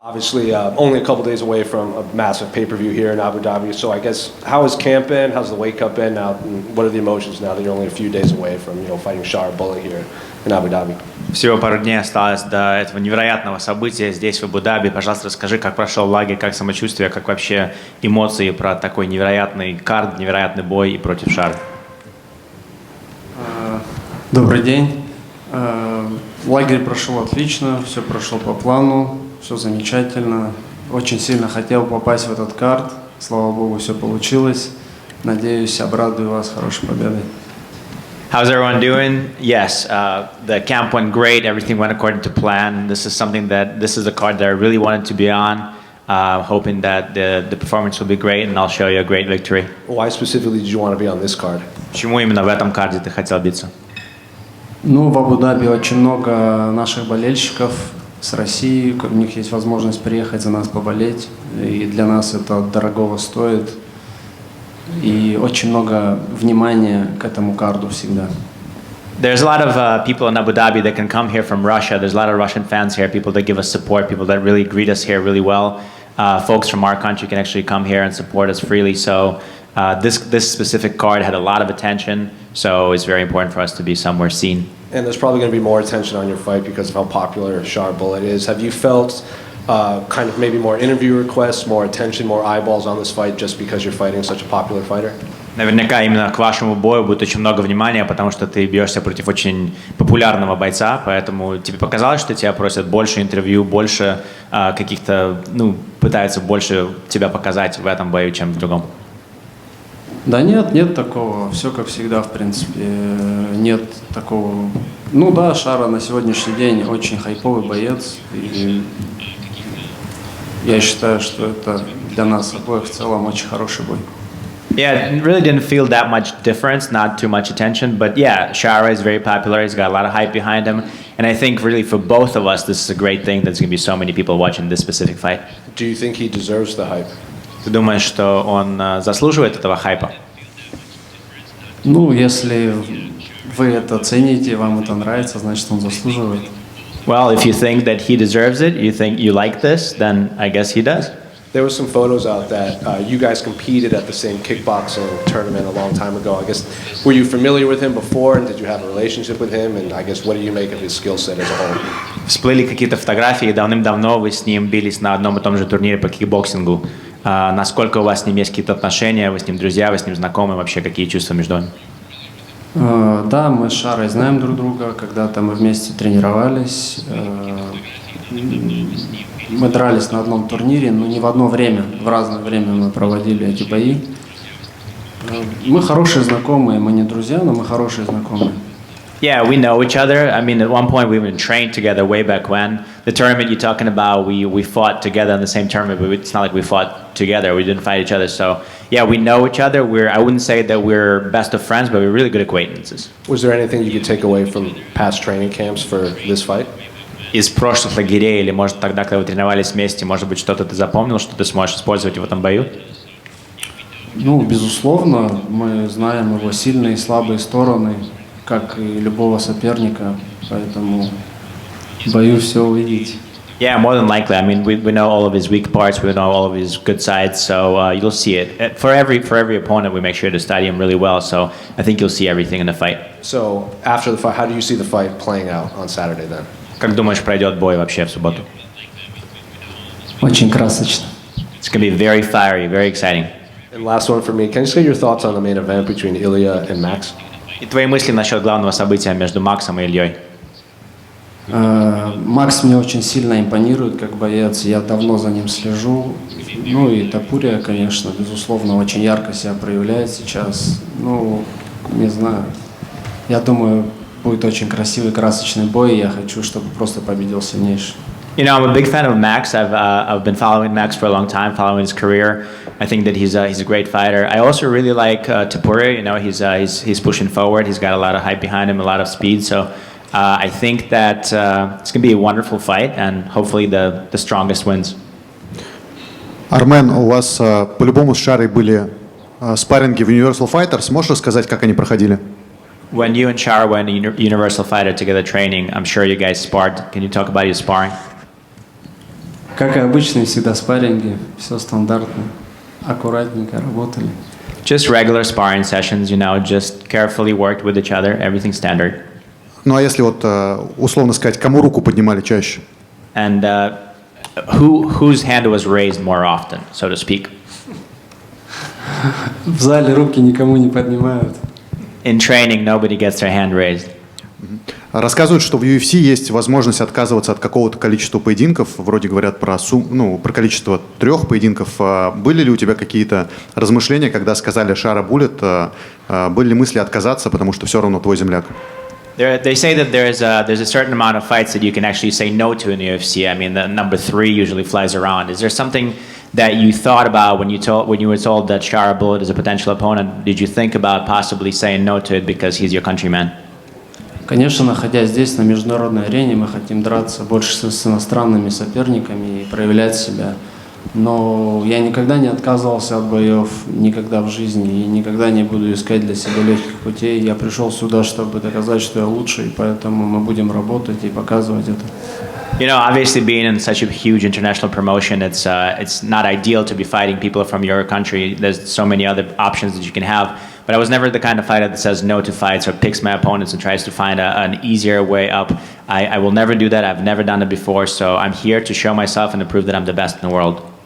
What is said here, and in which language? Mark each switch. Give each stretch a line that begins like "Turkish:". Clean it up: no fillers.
English: Obviously, only a couple days away from a massive pay-per-view here in Abu Dhabi. So I guess, how has camp been? How's the weight cut been now? And what are the emotions now that you're only a few days away from, fighting Sharaputdin here in Abu Dhabi?
Russian: Всего пару дней осталось до этого невероятного события здесь, в Абу-Даби. Пожалуйста, расскажи, как прошел лагерь, как самочувствие, как вообще эмоции про такой невероятный карт, невероятный бой и против Шары. Добрый день. Лагерь прошел отлично, все прошло по плану, все замечательно. Очень сильно хотел попасть в этот карт. Слава Богу, все получилось. Надеюсь, обрадую вас хорошей победой.
English: How's everyone doing? Yes, the camp went great. Everything went according to plan. This is a card that I really wanted to be on. Hoping that the performance will be great, and I'll show you a great victory. Why specifically did you want to be on this card?
Russian: Почему именно в этом карде ты хотел биться? В Абу-Даби очень много наших болельщиков с России. У них есть возможность приехать за нас поболеть. И для нас это дорогого стоит. И очень много внимания к этому карду всегда.
English: There's a lot of people in Abu Dhabi that can come here from Russia. There's a lot of Russian fans here, people that give us support, people that really greet us here really well. Folks from our country can actually come here and support us freely. So this specific card had a lot of attention. So it's very important for us to be somewhere seen. And there's probably going to be more attention on your fight because of how popular Sharaputdin is. Have you felt kind of maybe more interview requests, more attention, more eyeballs on this fight just because you're fighting such a popular fighter?
Russian: Наверняка именно к вашему бою будет очень много внимания, потому что ты бьешься против очень популярного бойца, поэтому тебе показалось, что тебя просят больше интервью, больше каких-то, пытаются больше тебя показать в этом бою, чем в другом. Да нет такого. Все как всегда, в принципе. Нет такого. Да, Шара на сегодняшний день очень хайповый боец. И я считаю, что это для нас обоих в целом очень хороший бой.
English: Yeah, it really didn't feel that much difference, not too much attention. But yeah, Shara is very popular. He's got a lot of hype behind him. And I think really for both of us, this is a great thing. There's going to be so many people watching this specific fight. Do you think he deserves the hype?
Russian: Ты думаешь, что он заслуживает этого хайпа? Если вы это цените, вам это нравится, значит, он заслуживает.
English: Well, if you think that he deserves it, you think you like this, then I guess he does. There were some photos out that you guys competed at the same kickboxing tournament a long time ago. I guess, were you familiar with him before, and did you have a relationship with him? And I guess, what do you make of his skill set as a whole?
Russian: Всплыли какие-то фотографии, давным-давно вы с ним бились на одном и том же турнире по кикбоксингу. Насколько у вас с ним есть какие-то отношения, вы с ним друзья, вы с ним знакомы, вообще какие чувства между вами? Да, мы с Шарой знаем друг друга, когда-то мы вместе тренировались. Мы дрались на одном турнире, но не в одно время, в разное время мы проводили эти бои. Мы хорошие знакомые, мы не друзья, но мы хорошие знакомые.
English: Yeah, we know each other. I mean, at one point we even trained together way back when. The tournament you're talking about, we fought together in the same tournament, but it's not like we fought together. We didn't fight each other. So, yeah, we know each other. I wouldn't say that we're best of friends, but we're really good acquaintances. Was there anything you could take away from past training camps for this fight?
Russian: Из прошлых лагерей, или, может, тогда, когда вы тренировались вместе, может быть, что-то ты запомнил, что ты сможешь использовать в этом бою? Безусловно, мы знаем его сильные и слабые стороны, как и любого соперника, поэтому боюсь все увидеть.
English: Yeah, more than likely. I mean, we know all of his weak parts, we know all of his good sides, so you'll see it. For every opponent, we make sure to study him really well, so I think you'll see everything in the fight. So, after the fight, how do you see the fight playing out on Saturday then?
Russian: Как думаешь, пройдет бой вообще в субботу? Очень красочно.
English: It's going to be very fiery, very exciting. And last one for me, can you say your thoughts on the main event between Ilya and Max?
Russian: И твои мысли насчет главного события между Максом и Ильей? Макс мне очень сильно импонирует как боец, я давно за ним слежу. И Топурия, конечно, безусловно, очень ярко себя проявляет сейчас. Не знаю, я думаю, будет очень красивый, красочный бой, и я хочу, чтобы просто победил сильнейший.
English: I'm a big fan of Max. I've been following Max for a long time, following his career. I think that he's a great fighter. I also really like Topuria. He's pushing forward. He's got a lot of hype behind him, a lot of speed. So I think that it's going to be a wonderful fight, and hopefully the strongest wins.
Russian: Армен, у вас по-любому с Шарой были спарринги в Universal Fighters. Можешь рассказать, как они проходили?
English: When you and Shara went to Universal Fighter together training, I'm sure you guys sparred. Can you talk about your sparring?
Russian: Как и обычно, всегда спарринги, все стандартно, аккуратненько работали.
English: Just regular sparring sessions, you know, just carefully worked with each other, everything standard.
Russian: Ну а если вот условно сказать, кому руку поднимали чаще?
English: And whose hand was raised more often, so to speak?
Russian: В зале руки никому не поднимают.
English: In training, nobody gets their hand raised.
Russian: Рассказывают, что в UFC есть возможность отказываться от какого-то количества поединков. Вроде говорят про количество 3 поединков. Были ли у тебя какие-то размышления, когда сказали Shara Bullet? Были ли мысли отказаться, потому что все равно твой земляк?
English: They say that there's a certain amount of fights that you can actually say no to in the UFC. I mean, the number 3 usually flies around. Is there something that you thought about when you were told that Shara Bullet is a potential opponent? Did you think about possibly saying no to it because he's your countryman?
Russian: Конечно, находясь здесь, на международной арене, мы хотим драться больше с иностранными соперниками и проявлять себя. Но я никогда не отказывался от боев, никогда в жизни, и никогда не буду искать для себя легких путей. Я пришел сюда, чтобы доказать, что я лучший, и поэтому мы будем работать и показывать это.
English: You know, obviously being in such a huge international promotion, it's not ideal to be fighting people from your country. There's so many other options that you can have. But I was never the kind of fighter that says no to fights or picks my opponents and tries to find an easier way up. I will never do that. I've never done it before. So I'm here to show myself and to prove that I'm the best in the world.